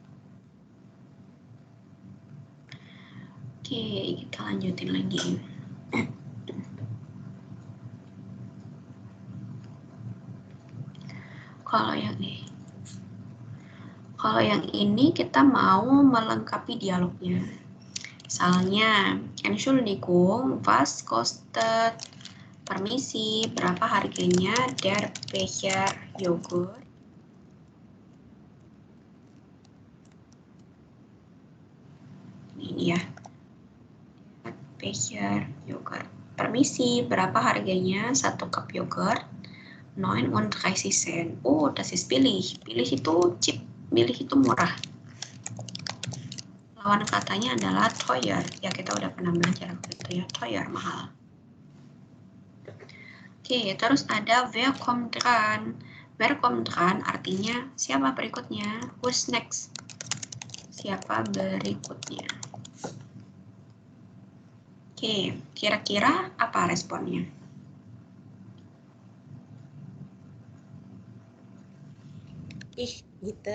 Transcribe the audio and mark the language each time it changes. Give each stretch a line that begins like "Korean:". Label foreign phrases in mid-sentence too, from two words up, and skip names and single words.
Indonesian: Oke, kita lanjutin lagi. Kalau yang ini kita mau melengkapi dialognya. Misalnya,
German: Entschuldigung, was kostet?
Indonesian: Permisi, berapa harganya
German: der Becher Yogurt?
Indonesian: Ini ya.
German: Becher Yogurt.
Indonesian: Permisi, berapa harganya 1 cup yogurt?
German: 39 Cent. Oh, das ist billig.
Indonesian: Billig itu cheap. Billig itu murah. Lawan katanya adalah teuer. Ya, kita udah pernah belajar waktu itu ya. Teuer, mahal. Oke, terus ada
German: wer kommt dran. Wer kommt dran
Indonesian: artinya siapa berikutnya?
English: Who's next?
Indonesian: Siapa berikutnya? Oke, kira-kira apa responnya?
German: Ich bitte.